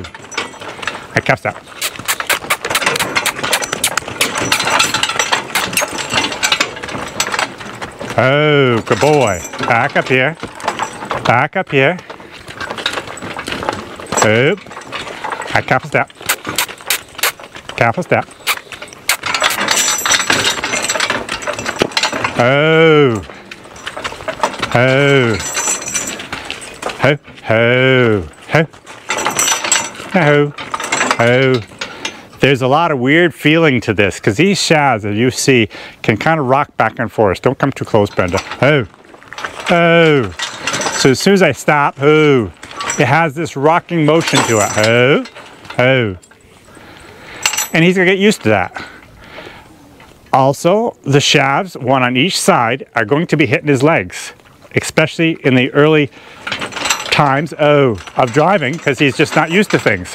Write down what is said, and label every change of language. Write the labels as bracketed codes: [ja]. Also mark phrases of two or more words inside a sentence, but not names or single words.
[en] I kept that. Oh, good boy. Back up here. Back up here. Oop. I cap a step. Cap a step. Oh. Oh. Ho. Ho. Ho. Ho. Ho. There's a lot of weird feeling to this because these shafts, as you see, can kind of rock back and forth. Don't come too close, Brenda. Oh. Oh. So as soon as I stop, oh, it has this rocking motion to it. Oh. Oh. And he's going to get used to that. Also, the shafts, one on each side, are going to be hitting his legs, especially in the early times, of driving, because he's just not used to things.